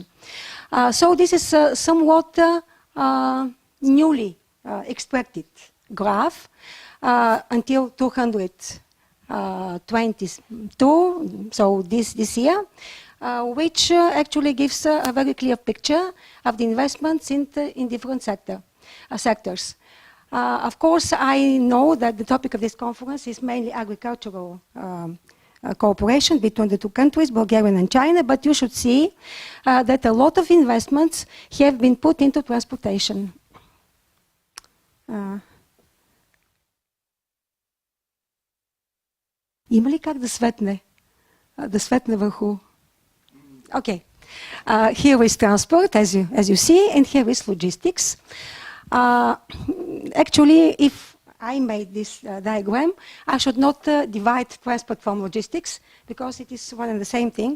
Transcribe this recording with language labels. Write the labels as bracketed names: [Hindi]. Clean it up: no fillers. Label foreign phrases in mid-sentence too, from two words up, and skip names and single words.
[English] So this is somewhat newly extracted graph until 2022, so this year, which actually gives a very clear picture of the investments in different sectors. Of course, I know that the topic of this conference is mainly agricultural cooperation between the 2 countries, Bulgaria and China, but you should see that a lot of investments have been put into transportation. [Bulgarian] Има ли как да светне върху? [English] Okay. Here is transport, as you see, and here is logistics. Actually, if I made this diagram, I should not divide transport from logistics because it is one and the same thing.